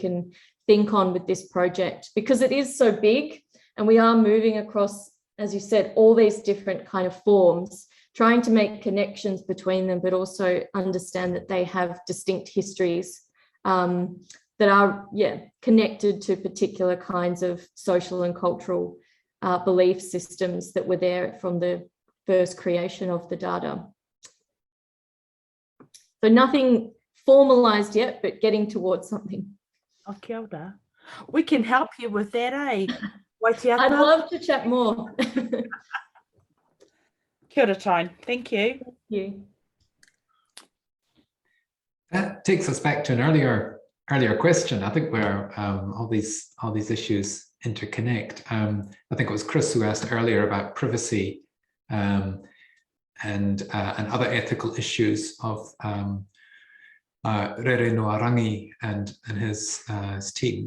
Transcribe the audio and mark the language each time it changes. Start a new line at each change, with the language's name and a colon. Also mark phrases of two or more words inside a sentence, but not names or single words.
English: can think on with this project, because it is so big and we are moving across, as you said, all these different kind of forms, trying to make connections between them, but also understand that they have distinct histories that are, connected to particular kinds of social and cultural belief systems that were there from the first creation of the data. So nothing formalized yet, but getting towards something.
Māori: Oh, kia ora.
English: We can help you with that, eh? I'd love to chat more.
Māori: Kia ora,
English: Tyne. Thank you. Thank you. That takes us back to an earlier question. I think where all these issues interconnect. I think it was Chris who asked earlier about privacy and other ethical issues of Rere-No-A-Rangi and his team.